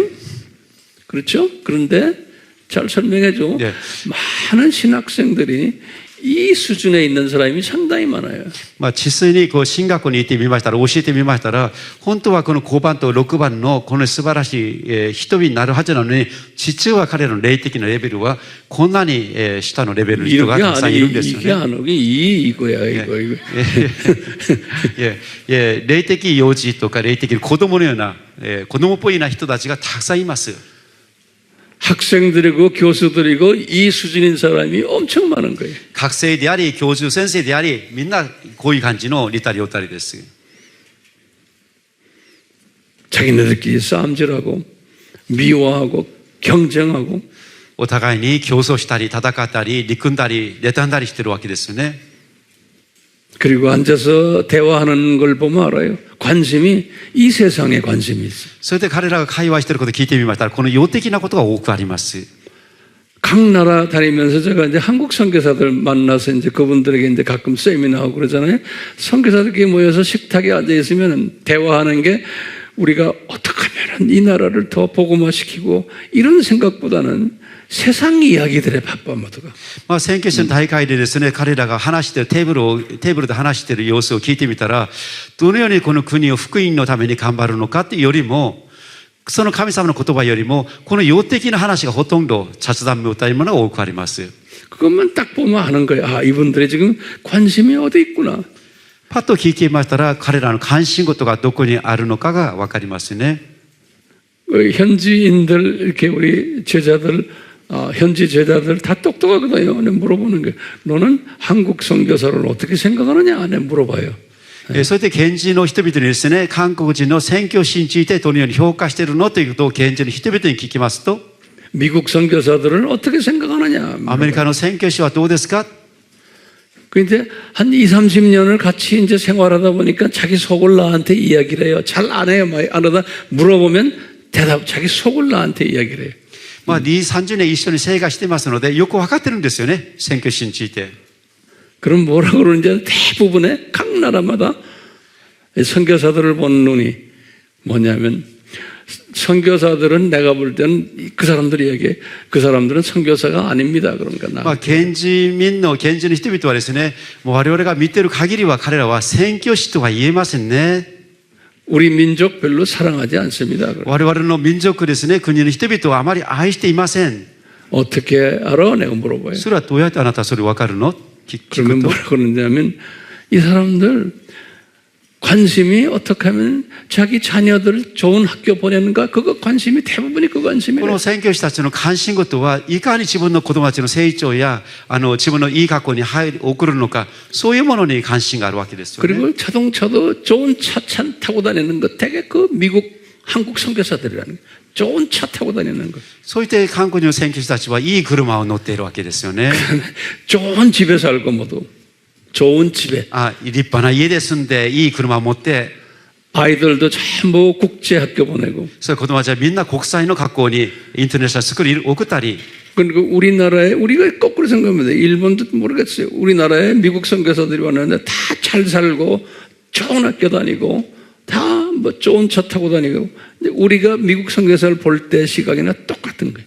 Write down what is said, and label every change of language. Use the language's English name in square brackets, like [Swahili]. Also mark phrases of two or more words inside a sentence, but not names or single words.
[Korean] 그렇죠? 그런데 잘 설명해 줘. 네. 많은 신학생들이 이 수준에 있는 사람이 상당히 많아요. [Japanese] まあ、実際にこう進学校に行ってみましたら、教えてみましたら、本当はこの5番と6番のこの素晴らしい人々になるはずなのに、実は彼らの霊的なレベルはこんなに下のレベルの人がたくさんいるんですよね。 [Korean] 이게 안 오기 이거야. [Japanese] 霊的幼児とか霊的子供のような、子供っぽいような人たちがたくさんいます。 [Korean] 학생들이고 교수들이고 이 수준인 사람이 엄청 많은 거예요. [Japanese] 学生であり、教授先生であり、みんなこういう感じの似たり寄ったりです。 [Korean] 자기네들끼리 싸움질하고 미워하고 경쟁하고 [Japanese] お互いに競争したり、戦ったり、憎んだり、妬んだりしてるわけですよね。 [Korean] 그리고 앉아서 대화하는 걸 보면 알아요. 관심이 이 세상에 관심이 있어요. [Japanese] それで彼らが会話していることを聞いてみましたら、この世的なことが多くあります。 [Korean] 각 나라 다니면서 제가 이제 한국 선교사들 만나서 이제 그분들에게 이제 가끔 세미나하고 그러잖아요. 선교사들끼리 모여서 식탁에 앉아 있으면 대화하는 게 우리가 어떻게 하면 이 나라를 더 복음화시키고 이런 생각보다는 세상 이야기들에 바빠 모두가. [Japanese] まあ、選挙者の大会でですね、彼らが話しているテーブルで話している様子を聞いてみたら、どのようにこの国を福音のために頑張るのかっていうよりも、その神様の言葉よりも、この世的な話がほとんど雑談みたいなものが多くあります。 [Korean] 그것만 딱 보면 아는 거예요. 아, 이분들이 지금 관심이 어디 있구나. [Japanese] パッと聞いてみましたら、彼らの関心事がどこにあるのかがわかりますね。 [Korean] 현지인들 이렇게 우리 제자들 현지 제자들 다 똑똑하거든요. 근데 물어보는 게 너는 한국 선교사를 어떻게 생각하느냐? 내 물어봐요. [Japanese] それで現地の人々にですね、韓国人の宣教師についてどのように評価しているのということを現地の人々に聞きますと、 [Korean] 미국 선교사들은 어떻게 생각하느냐? [Japanese] アメリカの宣教師はどうですか？ [Korean] 근데 한 20, 30년을 같이 이제 생활하다 보니까 자기 속을 나한테 이야기를 해요. 잘 안 해요. 막 안 하다 물어보면 자기 속을 나한테 이야기를 해요. [Japanese] まあ、2、30年一緒に生活してますので、よく分かってるんですよね、宣教師について。 [Korean] 그럼 뭐라고 그러는지 대부분의 각 나라마다 선교사들을 보는 눈이 뭐냐면 선교사들은 내가 볼 때는 그 사람들이 얘기해. 그 사람들은 선교사가 아닙니다. 그러니까 [Japanese] まあ、現地の人々はですね、もう我々が見てる限りは彼らは宣教師とは言えませんね。 [Korean] 우리 민족 별로 사랑하지 않습니다. [Japanese] 我々の民族ですね、国の人々はあまり愛していません。 [Korean] 어떻게 알아? 내가 물어봐요. [Japanese] それはどうやってあなたはそれ分かるの？ [Korean] 그러면 뭐라고 그러냐면 이 사람들 관심이 어떻게 하면 자기 자녀들 좋은 학교 보내는가 그거 관심이 대부분이 그 [Japanese] こ [Korean] 관심이에요. [Japanese] の宣教師たちの関心事はいかに自分の子供たちの成長や自分のいい学校に送るのか、そういうものに関心があるわけですよね。 [Korean] 그리고 자동차도 좋은 차 타고 다니는 거 되게 그 미국 한국 선교사들이라는 거예요. 좋은 차 타고 다니는 거. [Japanese] そういった韓国の宣教師たちはいい車を乗っているわけですよね。 [Korean] 좋은 집에 살고 모두 좋은 집에 [Japanese] 立派な家で住んでいい車を持って、 [Korean] 아이들도 전부 국제학교 보내고 [Japanese] そういう子供たちはみんな国際の学校にインターネショナルスクールに送ったり、 [Korean] 그리고 우리나라에 우리가 거꾸로 생각합니다. 일본도 모르겠어요. 우리나라에 미국 선교사들이 왔는데 다 잘 살고 좋은 학교 다니고 다 뭐 좋은 차 타고 다니고 근데 우리가 미국 선교사를 볼 때 시각이나 똑같은 거예요.